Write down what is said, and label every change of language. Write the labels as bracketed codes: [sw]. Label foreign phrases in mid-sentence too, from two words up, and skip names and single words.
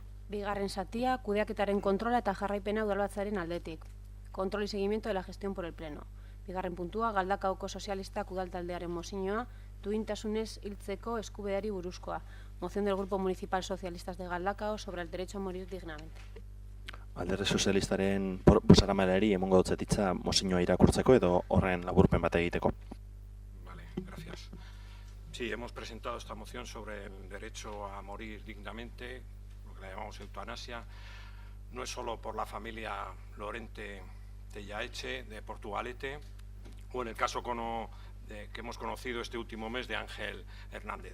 [eu] Bigarren zatia, kudeaketaren kontrola eta jarraipena udalbatzaren aldetik. [es] Control y seguimiento de la gestión por el Pleno. [eu] Bigarren puntua, Galdakaoko sozialistak udaltaldearen mozioa, duintasunez hiltzeko eskubideari buruzkoa. [es] Moción del Grupo Municipal Socialistas de Galdakao sobre el derecho a morir dignamente. [eu] Alderdi sozialistaren bozeramailari emongo dutzetitza mozioa irakurtzeko edo horren laburpen bat egiteko. [es] Vale, gracias. Sí, hemos presentado esta moción sobre el derecho a morir dignamente, lo que la llamamos eutanasia. No es solo por la familia Lorente Tellaeche de Portugalete, o en el caso que hemos conocido este último mes de Ángel Hernández.